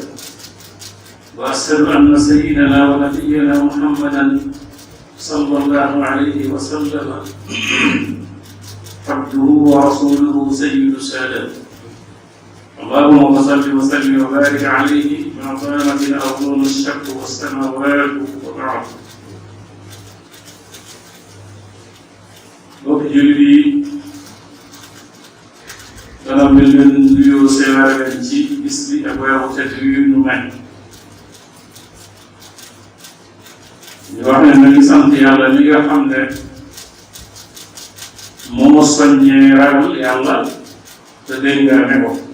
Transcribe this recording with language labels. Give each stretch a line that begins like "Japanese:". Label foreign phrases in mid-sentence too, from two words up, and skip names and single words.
Arabic: وأشهد أن سيدنا ونبينا محمدا صلى الله عليه وسلم عبده ورسوله سيد السادات. اللهم صل وسلم وبارك عليه ما قامت الأرض الشق والسماوات والأرض.
Wolof: mbokk jullit yi, dana mel leen nuyoo seeraale leen ci bis bi ak weeru tedd yu ñu may. ñu wax ne nañu sant yàlla mi nga xam ne moo soññee ragal yàlla te dénkaane ko.